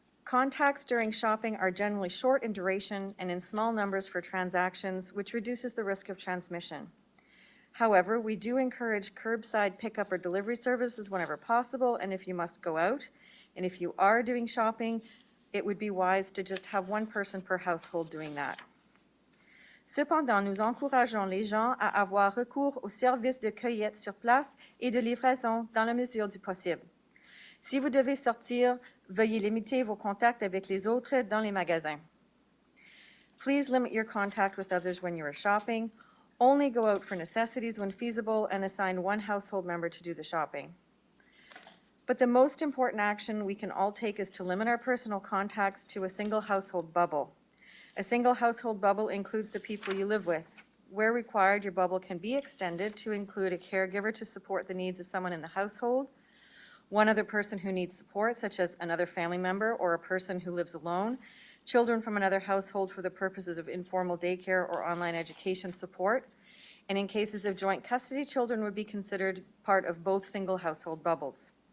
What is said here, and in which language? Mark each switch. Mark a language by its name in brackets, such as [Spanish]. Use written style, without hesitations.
[English] Contacts during shopping are generally short in duration and in small numbers for transactions, which reduces the risk of transmission. However, we do encourage curbside pickup or delivery services whenever possible, and if you must go out, and if you are doing shopping, it would be wise to just have one person per household doing that. [French] Cependant, nous encourageons les gens à avoir recours aux services de cueillette sur place et de livraison dans la mesure du possible. Si vous devez sortir, veuillez limiter vos contacts avec les autres dans les magasins. [English] Please limit your contact with others when you are shopping. Only go out for necessities when feasible and assign one household member to do the shopping. But the most important action we can all take is to limit our personal contacts to a single household bubble. A single household bubble includes the people you live with. Where required, your bubble can be extended to include a caregiver to support the needs of someone in the household, one other person who needs support, such as another family member or a person who lives alone, children from another household for the purposes of informal daycare or online education support, and in cases of joint custody, children would be considered part of both single household bubbles.